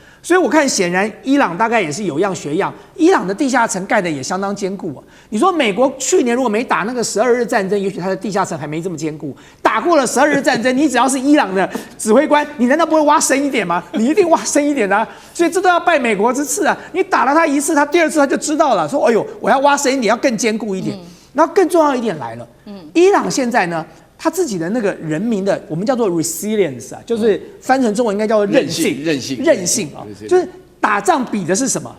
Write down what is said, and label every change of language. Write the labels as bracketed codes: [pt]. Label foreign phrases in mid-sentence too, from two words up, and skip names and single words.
[zh] 所以我看，顯然伊朗大概也是有樣學樣，伊朗的地下城蓋的也相當堅固啊。你說美國去年如果沒打那個12日戰爭，也許它的地下城還沒這麼堅固。打過了12日戰爭，你只要是伊朗的指揮官，你難道不會挖深一點嗎？你一定挖深一點的啊。所以這都要拜美國之賜啊！你打了他一次，他第二次他就知道了，說：“哎呦，我要挖深一點，要更堅固一點。” 然後更重要一點來了，伊朗現在呢，他自己的那個人民的，我們叫做 resilience 啊，就是翻成中文應該叫做韧性啊，就是打仗比的是什麼？